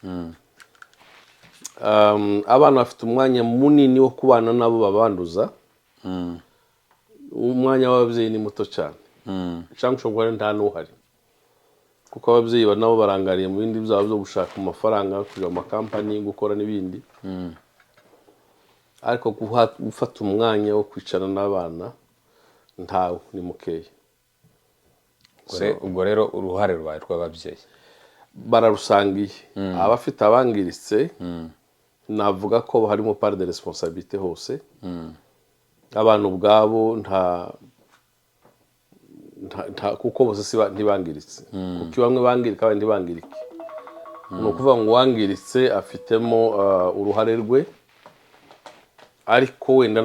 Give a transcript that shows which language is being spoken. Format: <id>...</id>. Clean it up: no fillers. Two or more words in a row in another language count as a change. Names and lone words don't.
<rw>abana bafite umwanya munini wo kubana nabo babanduza umwanya w'ababyeyi ni muto cyane cyangwa ushobora kuba nta n'uhari kuko ababyeyi nabo barangariye mu bindi byabo byo gushaka amafaranga kujya mu makampani gukora n'ibindi ariko gufata umwanya wo kwicara n'abana ntawe ni mukeya ubwo rero uruhare rwawe rw'ababyeyi bararusangiye abafite abangiritse navuga ko harimo</rw> <fr>part de responsabilité</fr> <rw>hose abantu ubwabo kuko bose ntibangiritse kuko bamwe bangirika abandi ntibangirike ni ukuvuga ngo uwangiritse afitemo uruhare rwe ariko wenda</rw>